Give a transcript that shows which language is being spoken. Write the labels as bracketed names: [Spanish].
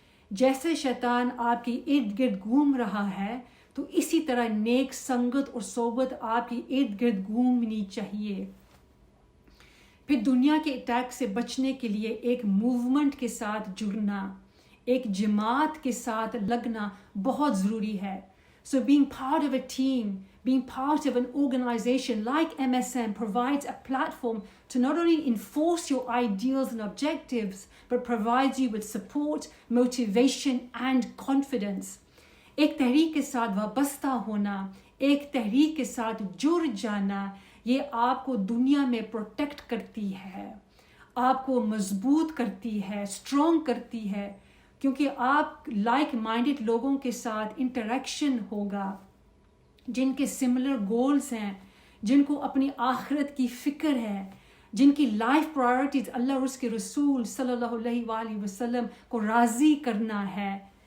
[Urdu] جیسے شیطان آپ کی ارد گرد گھوم رہا ہے تو اسی طرح نیک سنگت اور صحبت آپ کی ارد گرد گھومنی چاہیے. پھر دنیا کے اٹیک سے بچنے کے لیے ایک موومنٹ کے ساتھ جڑنا، ایک جماعت کے ساتھ لگنا بہت ضروری ہے. [English] So being part of a team, being part of an organization like MSM provides a platform to not only enforce your ideals and objectives, but provides you with support, motivation and confidence. [Urdu] ایک تحریک کے ساتھ وابستہ ہونا، ایک تحریک کے ساتھ جڑ جانا، یہ آپ کو دنیا میں پروٹیکٹ کرتی ہے، آپ کو مضبوط کرتی ہے، اسٹرانگ کرتی ہے، کیونکہ آپ لائک مائنڈڈ لوگوں کے ساتھ انٹریکشن ہوگا جن کے سملر گولز ہیں، جن کو اپنی آخرت کی فکر ہے، جن کی لائف پرائرٹیز اللہ اور اس کے رسول صلی اللہ علیہ وآلہ وسلم کو راضی کرنا ہے.